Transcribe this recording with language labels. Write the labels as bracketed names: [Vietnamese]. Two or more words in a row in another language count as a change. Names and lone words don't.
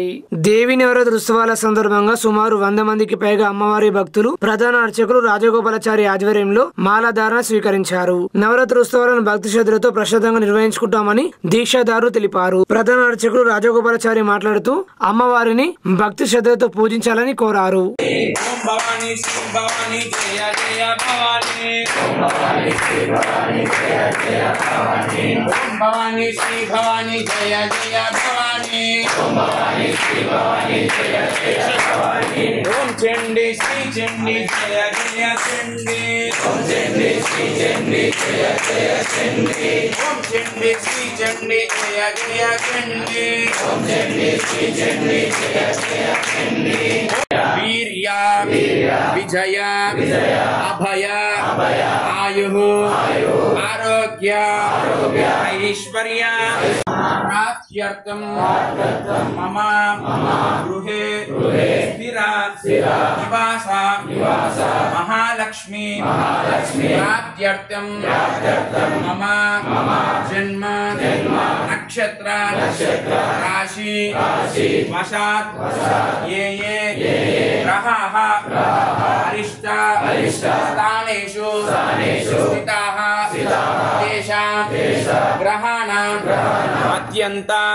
[Telugu] దేవి నవరాత్రి ఉత్సవాల సందర్భంగా సుమారు 100 మందికి పైగా అమ్మవారి భక్తులు ప్రధాన అర్చకులు రాజగోపాలాచారి ఆధ్వర్యంలో మాలాధారణ స్వీకరించారు. నవరాత్రి ఉత్సవాలను భక్తి శ్రద్ధలతో ప్రశాంతంగా నిర్వహించుకుంటామని దీక్షాదారులు తెలిపారు. ప్రధాన అర్చకులు రాజగోపాలాచారి మాట్లాడుతూ అమ్మవారిని భక్తి శ్రద్ధలతో పూజించాలని కోరారు. [Sanskrit] भवानी श्री भवानी जय जय भवानी ओम भवानी श्री भवानी जय जय भवानी ओम चंडी श्री चंडी जय जय चंडी ओम चंडी श्री चंडी जय जय चंडी ओम चंडी श्री चंडी जय जय चंडी ओम चंडी श्री चंडी जय जय चंडी वीर्या विजय अभय आयुः आरोग्य ऐश्वर्य प्राप्त्यर्थं मम गृहे स्थिरा निवास महालक्ष्मी प्राप्त्यर्थं मम जन्म नक्षत्र राशि वशात् ये ग्रहाः अरिष्ट स्थानेषु स्थिताः तेषां ग्रहाणां अत्यंत